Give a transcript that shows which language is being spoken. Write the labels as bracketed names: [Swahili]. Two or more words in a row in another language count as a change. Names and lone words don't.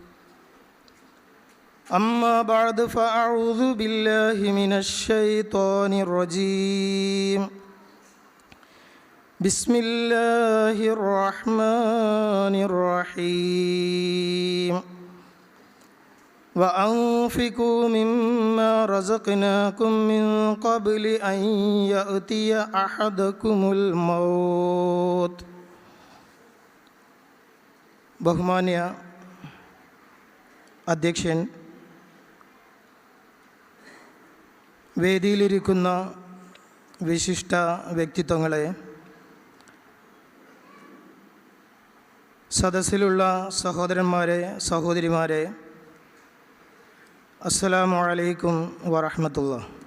[Arabic] أما بعد فأعوذ بالله من الشيطان الرجيم بسم الله الرحمن الرحيم وأنفقوا مما رزقناكم من قبل أن يأتي أحدكم الموت. [Malayalam] ബഹുമാന്യ അധ്യക്ഷൻ, വേദിയിലിരിക്കുന്ന വിശിഷ്ട വ്യക്തിത്വങ്ങളെ, സദസ്സിലുള്ള സഹോദരന്മാരെ, സഹോദരിമാരെ, [Arabic] السلام عليكم ورحمة الله.